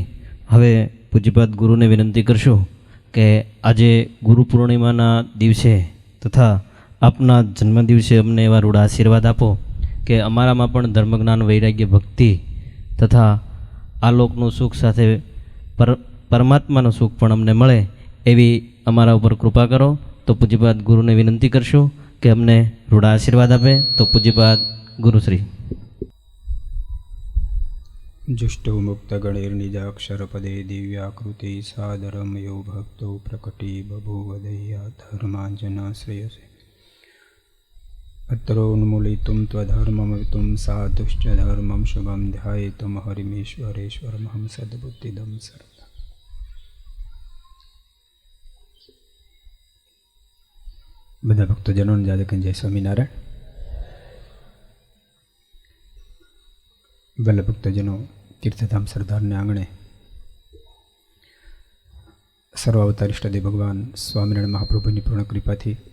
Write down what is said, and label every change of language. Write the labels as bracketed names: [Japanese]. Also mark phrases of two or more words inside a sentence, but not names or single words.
[Gujarati] હવે પૂજ્યપાદ ગુરુને વિનંતી કરશું કે આજે ગુરુ પૂર્ણિમાના દિવસે તથા આપના જન્મદિવસે અમને એવા રૂડા આશીર્વાદ આપો કે અમારામાં પણ ધર્મજ્ઞાન વૈરાગ્ય ભક્તિ તથા આ લોકનું સુખ સાથે પરમાત્માનું સુખ પણ અમને મળે એવી અમારા ઉપર કૃપા કરો. તો પૂજ્યપાદ ગુરુને વિનંતી કરશું કે અમને રૂડા આશીર્વાદ આપે. તો પૂજ્યપાદ ગુરુશ્રી. [Sanskrit] जुष्टो मुक्तगणैर्निजाक्षरपदे दिव्याकृति सादरमयो भक्तो प्रकटी बभूवदय्या धर्माञ्जनाश्रयसे अत्रोन्मूलितुं त्वधर्ममवितुं साधुश्च धर्मं शुभं ध्यायेतुं हरिमेश्वरेश्वरमहं सद्बुद्धिदं सर्वदा. [Gujarati] બધા ભક્તજનોને જાદકન જય સ્વામિનારાયણ. વલ્લભ ભક્તજનો તીર્થધામ સરદારને આંગણે સર્વાવતાર ઇષ્ટદેવ ભગવાન સ્વામિનારાયણ મહાપ્રભુની પૂર્ણ કૃપાથી